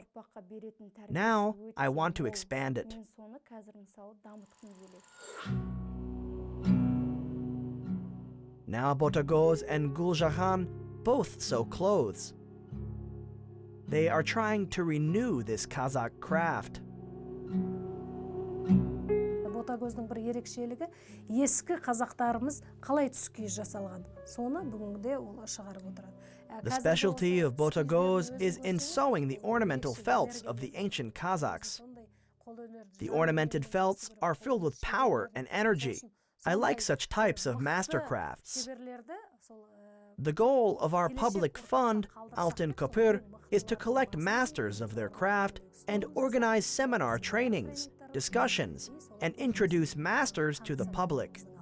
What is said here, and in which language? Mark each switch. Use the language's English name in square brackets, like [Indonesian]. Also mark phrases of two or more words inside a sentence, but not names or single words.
[English] Now, I want to expand it. Now Botagoz and Guljahan both sew clothes. They are trying to renew this Kazakh craft. [Kazakh] Ботагөздің бір ерекшелігі, ескі қазақтарымыз қалай түскиіз жасалған. Соны бүгінгі ол шығарып отырады. [English] The specialty of Botagoz is in sewing the ornamental felts of the ancient Kazakhs. The ornamented felts are filled with power and energy. I like such types of mastercrafts. The goal of our public fund, Altyn Köprü, is to collect masters of their craft and organize seminar trainings, discussions, and introduce masters to the public.